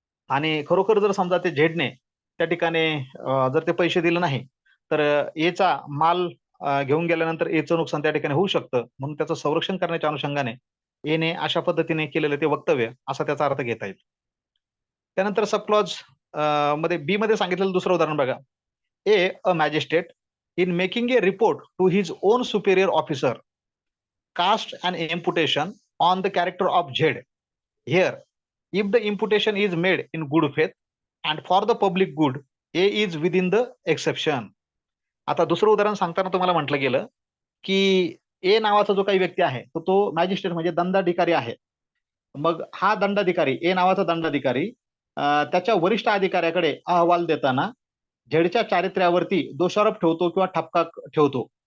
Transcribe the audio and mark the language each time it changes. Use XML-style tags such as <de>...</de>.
<mr>आणि खरोखर जर समजा ते झेडने त्या ठिकाणी जर ते पैसे दिले नाही तर एचा माल घेऊन गेल्यानंतर एचं नुकसान त्या ठिकाणी होऊ शकतं. म्हणून त्याचं संरक्षण करण्याच्या अनुषंगाने एने अशा पद्धतीने केलेलं ते वक्तव्य असा त्याचा अर्थ घेता येईल. त्यानंतर सबक्लॉज मध्ये बी मध्ये सांगितलेलं दुसरं उदाहरण बघा.</mr> <en>A magistrate in making a report to his own superior officer cast an imputation on the character of Z. Here, if the imputation is made in good faith and for the public good, A is within the exception.</en> <mr>आता दुसरं उदाहरण सांगताना तुम्हाला म्हटलं गेलं की ए नावाचा जो काही व्यक्ती आहे तो मॅजिस्ट्रेट म्हणजे दंडाधिकारी आहे. मग हा दंडाधिकारी ए नावाचा दंडाधिकारी त्याच्या वरिष्ठ अधिकाऱ्याकडे अहवाल देताना झेडच्या चारित्र्यावरती दोषारोप ठेवतो किंवा ठपका ठेवतो.</mr>